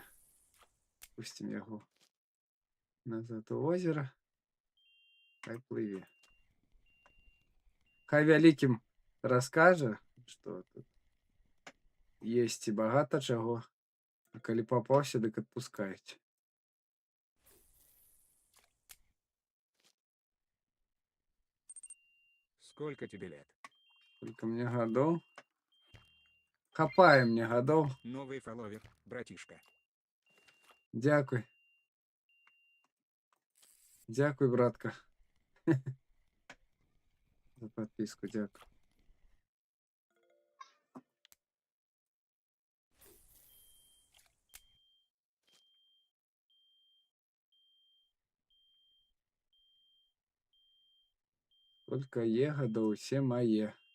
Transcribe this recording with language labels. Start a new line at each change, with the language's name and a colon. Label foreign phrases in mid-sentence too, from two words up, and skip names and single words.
Belarusian: Пусцім яго назад у озера. Хай плыве. Хай вялікім раскажа, што тут есці багата чаго, а калі папаўся, дык адпускаюць.
Russian: Сколько тебе лет? Сколько мне
Belarusian: гадоў? Хапае мне гадоў.
Russian: Новый фолловер, братишка.
Belarusian: Дзякуй. Дзякуй, братка.
Russian: За подписку,
Belarusian: дзякуй. Сколько гадоў, усе мае.